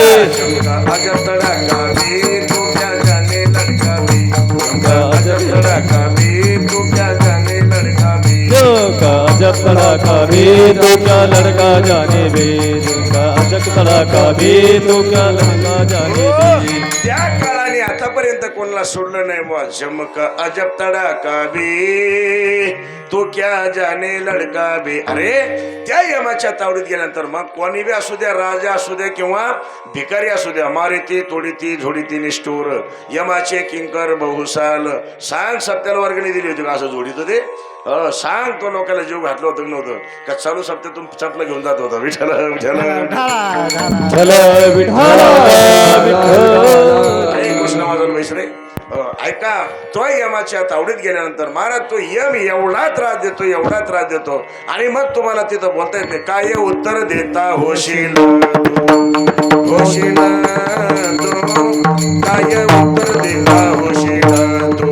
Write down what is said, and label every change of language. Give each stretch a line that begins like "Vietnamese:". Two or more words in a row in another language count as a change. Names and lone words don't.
Hindi: अजब तड़ाका बे तू क्या जाने लड़का बे अजब तड़ाका बे तू क्या जाने लड़का बे जो का जब तड़का बे तू क्या लड़का जाने बे जो का जब तड़का बे तू क्या लड़का जाने बे
Marathi: त्या काळाने आतापर्यंत कोणाला सोडलं नाही बुवा जमका
Hindi: अजब तड़ाका बे तो क्या जाने लड़का बे
Marathi: अरे त्या यमाच्या तावडीत गेल्यानंतर मग कोणी बी असू द्या राजा असू द्या किंवा भिकारी असू द्या मारिती तोडीती झोडीती निष्ठूर यमाचे किंकर बहुसाल सांग सत्याला वर्गणी दिली होती का असं जोडीत ते सांग तो लोकांना जीव घातलं होतं की नव्हतं का चालू सप्त्यातून चपला घेऊन जात होता विठ्ठल विठ्ठल विठ्ठल विठ्ठल विठ्ठल हरे कृष्ण माझा वैश्रे ऐका, तो यमाच्या तावडीत गेल्यानंतर महाराज तो यम एवढा त्रास देतो, एवढा त्रास देतो, आणि मग तुम्हाला तिथं बोलता येत नाही. काय उत्तर देता होशील होशील तू, काय उत्तर देता होशील तू,